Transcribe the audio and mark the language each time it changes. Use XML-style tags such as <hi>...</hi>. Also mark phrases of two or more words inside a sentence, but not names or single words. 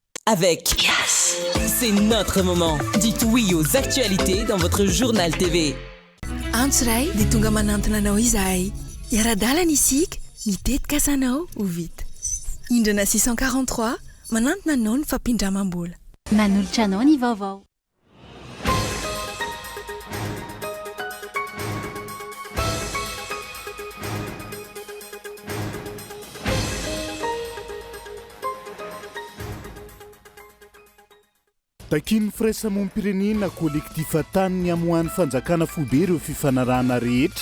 <fr>avec Yes. C'est notre moment. Dites oui aux actualités dans votre journal TV.</fr> <mg>Antsoray dia tonga manantona anao izahay. Iara-dalana isika, mitetika asanao ho vita. Indrana 643 manantona anao ny fampindramam-bola. Manolotra anao ny vaovao. Takin'ny firaisamonim-pirenena kolektifa tany ny amohan'ny fanjakana foibe ireo fifanarahana rehetra.</mg>